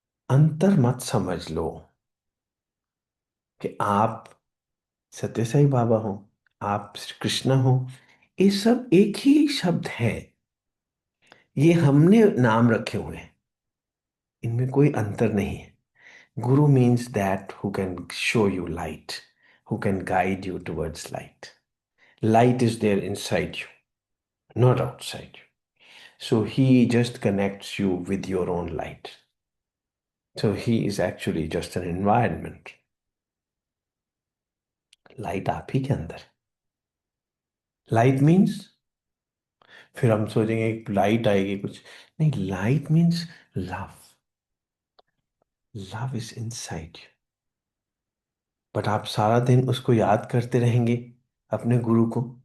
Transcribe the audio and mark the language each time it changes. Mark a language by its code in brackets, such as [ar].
[hi] अंतर मत समझ लो कि आप सत्य साई बाबा हो, आप श्री कृष्ण हो, ये सब एक ही शब्द है। ये हमने नाम रखे हुए हैं, इनमें कोई अंतर नहीं है। [en] Guru means that who can show you light, who can guide you towards light. Light is there inside you, not outside you. So he just connects you with your own light. So he is actually just an environment. [hi] Light आप ही के अंदर। [en] light means, [hi] फिर हम सोचेंगे light आएगी कुछ, नहीं, [en] Light means love. Love is inside you. But [hi] आप सारा दिन उसको याद करते रहेंगे, अपने गुरु को।